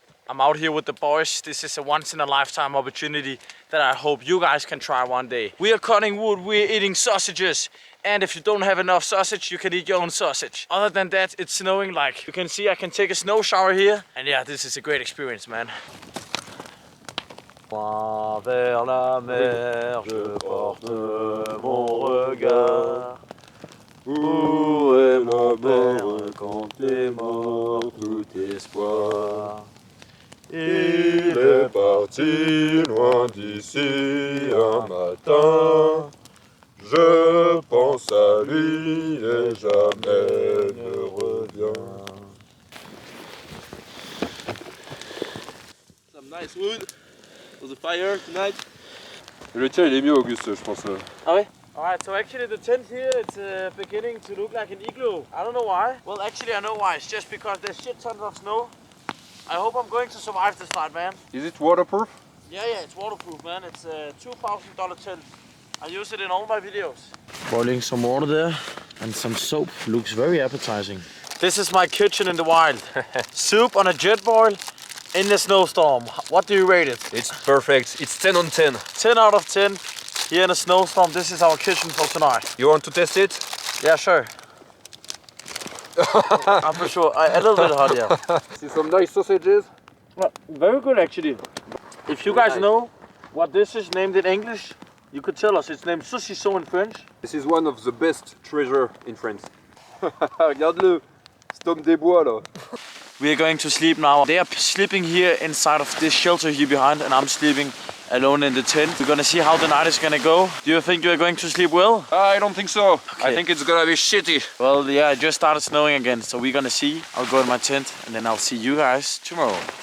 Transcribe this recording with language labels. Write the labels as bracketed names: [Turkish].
[English] I'm out here with the boys. This is a once-in-a-lifetime opportunity that I hope you guys can try one day. We are cutting wood, we're eating sausages. And if you don't have enough sausage, you can eat your own sausage. Other than that, it's snowing. Like you can see, I can take a snow shower here. And yeah, this is a great experience, man. [French] Vers la mer, je porte mon regard. Où est mon père quand est mort tout espoir? Il est parti loin d'ici un matin. Je pense à lui et jamais ne revient. [English] Some nice wood for the fire tonight. [French] Le tien il est mieux, Auguste, je pense. Ah ouais? [English] Alright, so actually the tent here, it's beginning to look like an igloo. I don't know why. Well, actually I know why. It's just because there's shit tons of snow. I hope I'm going to survive this night, man. Is it waterproof? Yeah, it's waterproof, man. It's a $2,000 tent. I use it in all my videos. Boiling some water there and some soap. Looks very appetizing. This is my kitchen in the wild. Soup on a jet boil in the snowstorm. What do you rate it? It's perfect. It's 10 on 10. 10 out of 10. Here in a snowstorm, this is our kitchen for tonight. You want to test it? Yeah, sure. I'm for sure. A little bit hot, yeah. See some nice sausages? Well, very good, actually. If you guys know what this is named in English, you could tell us. It's named saucisson in French. This is one of the best treasure in France. [French] Regarde-le, cet homme des bois là. [English] We are going to sleep now. They are sleeping here inside of this shelter here behind, and I'm sleeping alone in the tent. We're gonna see how the night is gonna go. Do you think you are going to sleep well? I don't think so. Okay. I think it's gonna be shitty. Well, yeah, it just started snowing again, so we're gonna see. I'll go in my tent, and then I'll see you guys tomorrow.